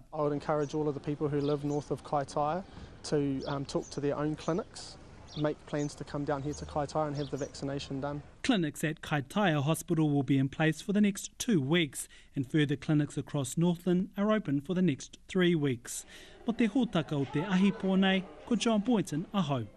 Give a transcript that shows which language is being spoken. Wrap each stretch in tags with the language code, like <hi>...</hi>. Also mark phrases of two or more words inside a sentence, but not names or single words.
<en>I would encourage all of the people who live north of Kaitaia to talk to their own clinics, make plans to come down here to Kaitaia and have the vaccination done. Clinics at Kaitaia Hospital will be in place for the next 2 weeks, and further clinics across Northland are open for the next 3 weeks.</en> <mi>Mo te hōtaka o te ahi pōnei, ko John Boynton, aho.</mi>